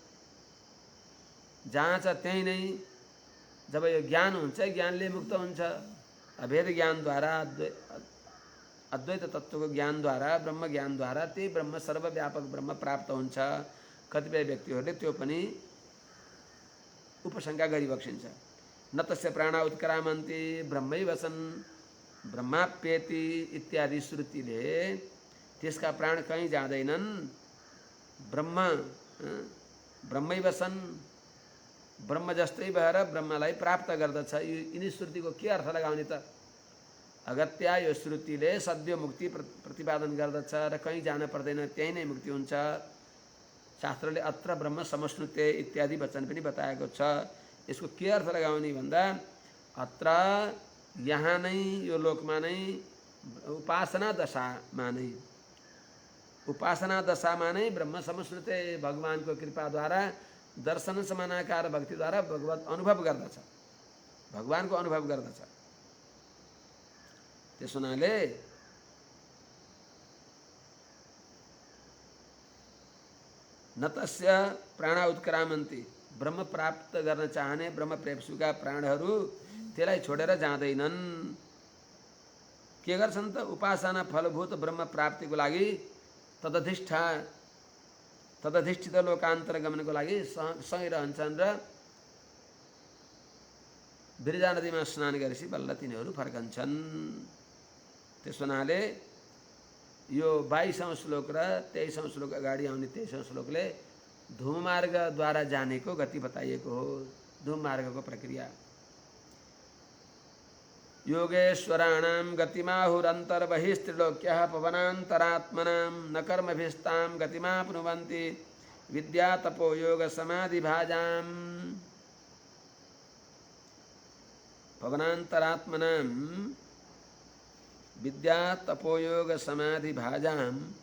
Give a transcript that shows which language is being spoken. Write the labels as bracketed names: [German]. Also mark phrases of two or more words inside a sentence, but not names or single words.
[Nepali] जहाँ छ त्यहीँ नै जब यो ज्ञान हुन्छ ज्ञानले मुक्त हुन्छ। अभेद ज्ञानद्वारा अद्वैत तत्त्वको ज्ञानद्वारा ब्रह्म ज्ञानद्वारा त्यही ब्रह्म सर्वव्यापक ब्रह्म प्राप्त हुन्छ। कतिपय व्यक्तिहरूले त्यो पनि उपशंका गरिबक्सिन्छ। [Sanskrit] न तस्य प्राणा उत्क्रामन्ति ब्रह्मैवसन् ब्रह्माप्येति [Nepali] इत्यादि श्रुतिले त्यसका प्राण कहीँ जाँदैनन्, ब्रह्मैवसन् ब्रह्म जस्तै भएर ब्रह्मलाई प्राप्त गर्दछ। यिनी श्रुतिको के अर्थ लगाउने त? अगत्या यो श्रुतिले सद्यो मुक्ति प्रतिपादन गर्दछ र कहीँ जान पर्दैन, त्यहीँ नै मुक्ति हुन्छ। शास्त्रले [Sanskrit] अत्र ब्रह्म समश्नुते [Nepali] इत्यादि वचन पनि बताएको छ। यसको के अर्थ लगाउने भन्दा अत्र यहाँ नै यो लोकमा नै उपासना दशामा नै उपासना दशामा नै [Sanskrit] ब्रह्म समश्नुते, [Nepali] भगवानको कृपाद्वारा दर्शन समानाकार भक्तिद्वारा भगवत अनुभव गर्दछ, भगवानको अनुभव गर्दछ। त्यस हुनाले [Sanskrit] न तस्य प्राणा उत्क्रामन्ति, [Nepali] ब्रह्म प्राप्त गर्न चाहने ब्रह्म प्रेप्सुका प्राणहरू त्यसलाई छोडेर जाँदैनन्। के गर्छन् त? उपासना फलभूत ब्रह्म प्राप्तिको लागि तदधिष्ठित लोकान्तर गमनको लागि सँगै रहन्छन् र बिरजा नदीमा स्नान गरेपछि बल्ल तिनीहरू फर्कन्छन्। त्यस हुनाले यो 22औं श्लोक र 23औं श्लोक अगाडि आउने 23औं श्लोकले धूममार्गद्वारा जानेको गति बताइएको हो, धूममार्गको प्रक्रिया। [Sanskrit] योगेश्वराणां गतिमाहुरन्तर्बहिस्त्रिलोक्यः पवनान्तरात्मनां न कर्मभिस्तां गतिमाप्नुवन्ति विद्या तपो योग समाधिभाजां। पवनान्तरात्मनां विद्या तपो योग समाधिभाजां